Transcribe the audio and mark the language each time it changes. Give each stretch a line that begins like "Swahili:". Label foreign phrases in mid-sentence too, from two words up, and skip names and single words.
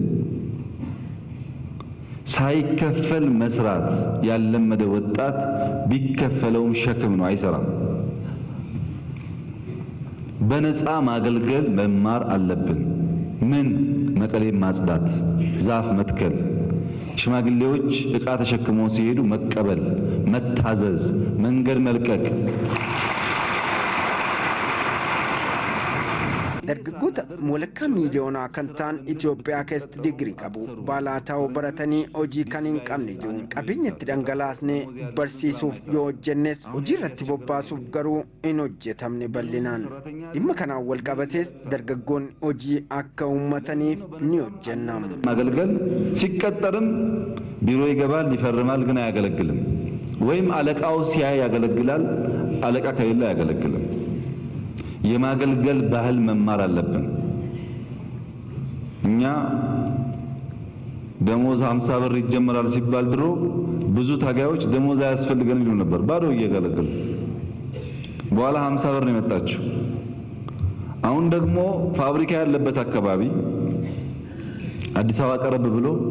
Amharic: ሳይከፈል መስራት ያለመደ ወጣት ቢከፈለውም ሸክም ነው፣ አይሰራም። በነፃ ማገልገል መማር አለብን። ምን መቀሌ ማጽዳት፣ ዛፍ መትከል፣ ሽማግሌዎች ዕቃ ተሸክመው ሲሄዱ መቀበል፣ መታዘዝ፣ መንገድ መልቀቅ።
Oromo: dargaggoota walakkaa miiliyoonaa kan ta'an Itoophiyaa keessatti digirii qabu baalaataa'uu baratanii hojii kan hin qabne jiru. Qabeenya itti dhangalaasnee barsiisuuf yoo hojjennes hojii irratti bobbaasuuf garuu hin hojjetamne bal'inaan. Dhimma kanaan wal qabatees dargaggoonni hojii akka uummataniif ni hojjennam.
Amharic: ማገልገል ሲቀጠርም ቢሮ ይገባል፣ ይፈርማል፣ ግን አያገለግልም። ወይም አለቃው ሲያይ ያገለግላል፣ አለቃ ከሌለ አያገለግልም። የማገልገል ባህል መማር አለብን። እኛ ደሞዝ 50 ብር ይጀምራል ሲባል ድሮ ብዙ ታጋዮች ደሞዝ አያስፈልገንም ይሉ ነበር፣ ባዶ እያገለገሉ። በኋላ 50 ብር ነው የመጣችው። አሁን ደግሞ ፋብሪካ ያለበት አካባቢ አዲስ አበባ ቀረብ ብሎ